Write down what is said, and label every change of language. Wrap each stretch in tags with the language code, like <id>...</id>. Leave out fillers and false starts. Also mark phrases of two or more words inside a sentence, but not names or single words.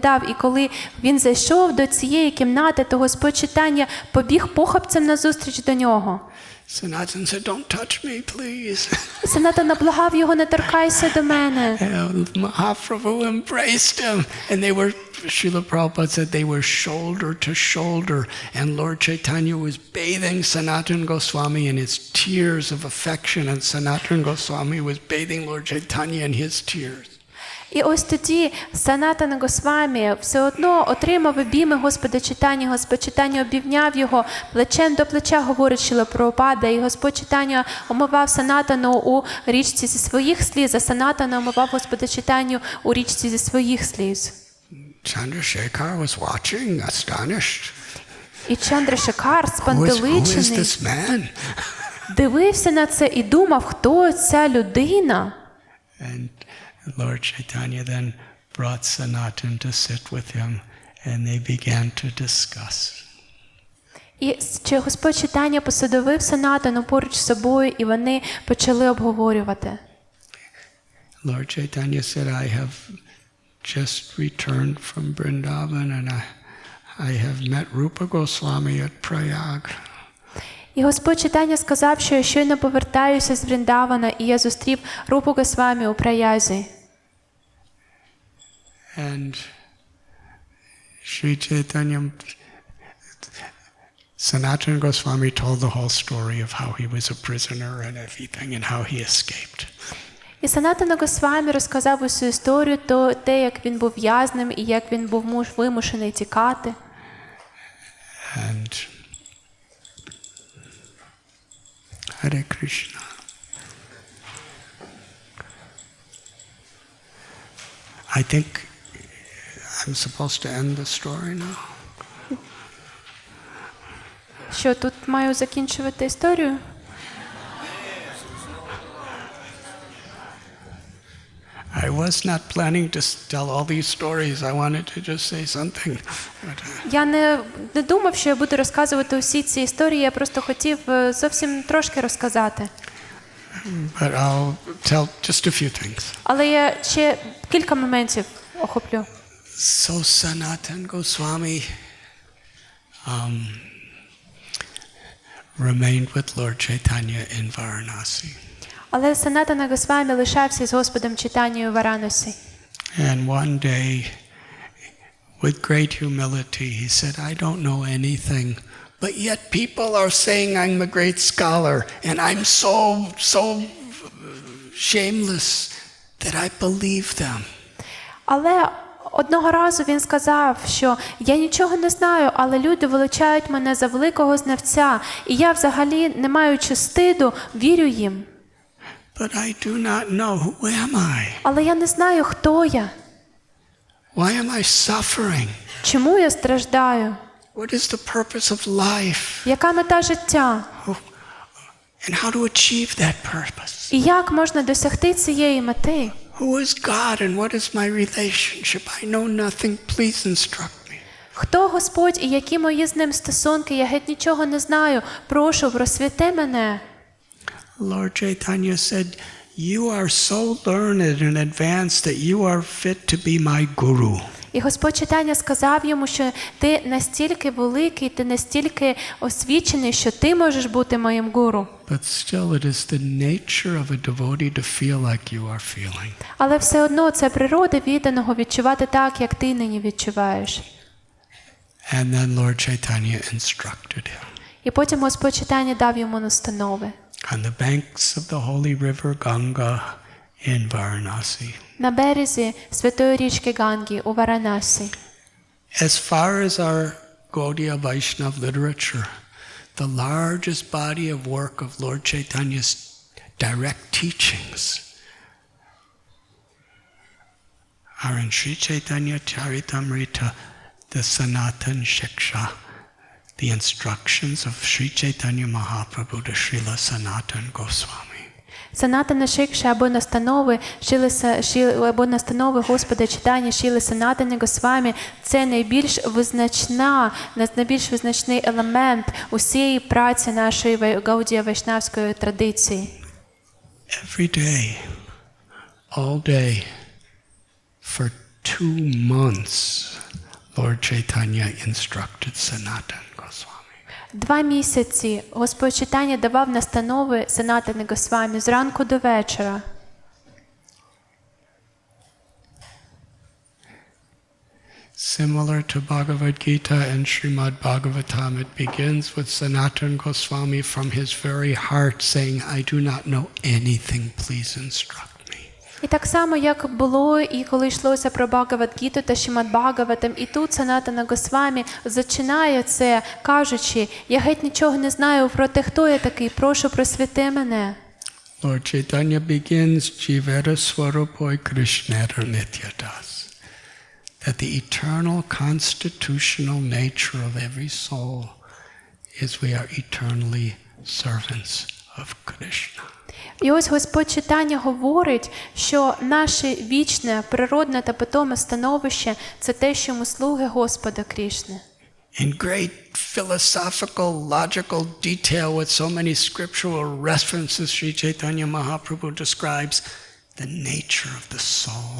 <uk>І коли він зайшов до цієї кімнати, то Господь Чайтаня побіг похапцем назустріч до нього.</uk> <en>Sanatan said, don't touch me, please.</en> <uk>Санатана благав його, не торкайся до мене.</uk> <en>Mahaprabhu embraced him. And they were, Srila Prabhupada said, they were shoulder to shoulder. And Lord Chaitanya was bathing Sanatana Goswami in his tears of affection. And Sanatana Goswami was bathing Lord Chaitanya in his tears.</en> <uk>І ось тоді Санатана Госвамі все одно отримав обійми Господа Чайтані. Господь Чайтаня обійняв його плечем до плеча, говорить Шріла Прабхупада. І Господь Чайтаня омивав Санатану у річці зі своїх сліз, а Санатана омивав Господа Чайтаню у річці зі своїх сліз.</uk> <en>Chandrasekhar was watching, astonished.</en> <uk>І Чандрашекар, спантеличений, дивився на це і думав, хто ця людина.</uk> <en>Lord Chaitanya then brought Sanatan to sit with him, and they began to discuss.</en> <uk>І Господь Чайтаня посадовив Санатану поруч з собою, і вони почали обговорювати.</uk> <en>Lord Chaitanya said, I have just returned from Vrindavan, and I have met Rupa Goswami at Prayag.</en> <uk>І Господь Чайтаня сказав, що я щойно повертаюся з Вріндавана, і я зустрів Рупу Госвамі у Праязі.</uk> <en>And Sri Chaitanya, Sanatana Goswami told the whole story of how he was a prisoner and everything and how he escaped.</en> <uk>І Санатана Госвамі розказав усю історію, то те, як він був в'язнем і як він був вимушений тікати.</uk> <en>And Hare Krishna. I think I'm supposed to end the story now.</en> <uk>Що, тут маю закінчувати історію?</uk> <en>I was not planning to tell all these stories. I wanted to just say something.</en> <uk>Я не думав, що я буду розказувати усі ці історії, я просто хотів зовсім трошки розказати.</uk> <en>But I'll tell just a few things.</en> <uk>Але я ще кілька моментів охоплю.</uk> <en>So Sanatana Goswami remained with Lord Chaitanya in Varanasi.</en> <uk>Але Санатана Госвамі лишався з Господом Чайтанею в Варанасі.</uk> <en>And one day, with great humility, he said, I don't know anything, but yet people are saying I'm a great scholar, and I'm so shameless that I believe them.</en> <uk>Але одного разу він сказав, що я нічого не знаю, але люди величають мене за великого знавця, і я взагалі, не маючи стиду, вірю їм.</uk> <en>But I do not know who am I.</en> <uk>Але я не знаю, хто я.</uk> <en>Why am I suffering?</en> <uk>Чому я страждаю?</uk> <en>What is the purpose of life?</en> <uk>Яка мета життя?</uk> <en>And how to achieve that purpose?</en> <uk>І як можна досягти цієї мети?</uk> <en>Who is God and what is my relationship? I know nothing. Please instruct me.</en> <uk>Хто Господь і які мої з ним стосунки? Я геть нічого не знаю. Прошу, просвіти мене.</uk> <en>Lord Chaitanya said, you are so learned and advanced that you are fit to be my guru.</en> <uk>І Господь читання сказав йому, що ти настільки великий, ти настільки освічений, що ти можеш бути моїм гуру.</uk> <en>But still it is the nature of a devotee to feel like you are feeling.</en> <uk>Але все одно це природа відданого відчувати так, як ти нині відчуваєш.</uk> <en>And then Lord Chaitanya instructed him.</en> <uk>І потім Господь читання дав йому настанови.</uk> <en>On the banks of the holy river Ganga in Varanasi.</en> <uk>На березі святої річки Ганги у Варанасі.</uk> <en>As far as our Gaudiya Vaishnav literature, the largest body of work of Lord Chaitanya's direct teachings are in Sri Chaitanya Charitamrita, the Sanatan Shiksha, the instructions of Sri Chaitanya Mahaprabhu to Srila Sanatan Goswami.</en> <uk>Санатана Шикша або настанови Господа читання Шріли Санатани Госвамі – це найбільш визначний елемент усієї праці нашої Гаудія Вайшнавської традиції.</uk> <en>Every day, all day, for 2 months, Lord Chaitanya instructed Sanatan Goswami.</en> <uk>2 місяці Господь читання давав настанови Санатани Госвамі зранку до вечора.</uk> <en>Similar to Bhagavad Gita and Srimad Bhagavatam, it begins with Sanatan Goswami from his very heart saying, I do not know anything, please instruct me.</en> <uk>І так само, як було, і коли йшлося про Бхагавад-гіту та Шримад Бхагаватам, і тут Санатана Госвамі зачинає це, кажучи, я геть нічого не знаю про те, хто я такий, прошу просвіти мене.</uk> <en>Lord Chaitanya begins,</en> <bn>জীবের স্বরূপ হয় কৃষ্ণের নিত্যদাস,</bn> <en>that the eternal constitutional nature of every soul is we are eternally servants of Krishna.</en> <uk>І ось Господь читання говорить, що наше вічне, природне та питоме становище – це те, що ми слуги Господа Крішни.</uk> <en>In great philosophical, logical detail with so many scriptural references, Sri Chaitanya Mahaprabhu describes the nature of the soul.</en>